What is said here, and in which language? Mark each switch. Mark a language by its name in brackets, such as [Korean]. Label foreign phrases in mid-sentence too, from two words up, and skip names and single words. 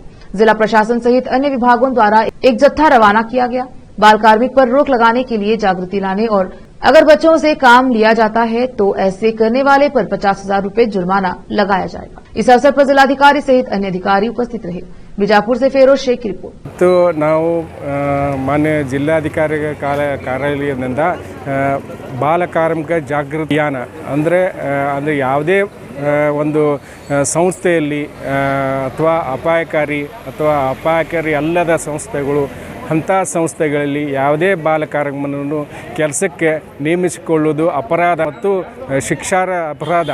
[Hindi] जिला प्रशासन सहित अन्य विभागों द्वारा एक जत्था रवाना किया गया। बाल कार्मिक पर रोक लगाने के लिए जागृति लाने और अगर बच्चों से काम लिया जाता है तो ऐसे करने वाले पर 50,000 रूपये जुर्माना लगाया जाएगा। इस अवसर पर जिलाधिकारी सहित अन्य अधिकारी उपस्थित रहे। बीजापुर से फेरोज शेख की रिपोर्ट। [Kannada] तो ನಾವು ಮಾನ್ಯ ಜಿಲ್ಲಾಧಿಕಾರಿ ಕಾರ್ಯಾಲಯದಿಂದ ಬಾಲ ಕಾರ್ಮಿಕ ಜಾಗೃತಿ ಅಭಿಯಾನ ಅಂದರೆ ಯಾವುದೇ ಒಂದು ಸಂಸ್ಥೆಯಲ್ಲಿ ಅಥವಾ ಅಪಾಯಕಾರಿ ಅಲ್ಲದ ಸಂಸ್ಥೆಗಳು ಅಂಥ ಸಂಸ್ಥೆಗಳಲ್ಲಿ ಯಾವುದೇ ಬಾಲ ಕಾರ್ಮಿಕನನ್ನು ಕೆಲಸಕ್ಕೆ ನೇಮಿಸಿಕೊಳ್ಳುವುದು ಅಪರಾಧ ಮತ್ತು ಶಿಕ್ಷಾರ್ಹ ಅಪರಾಧ।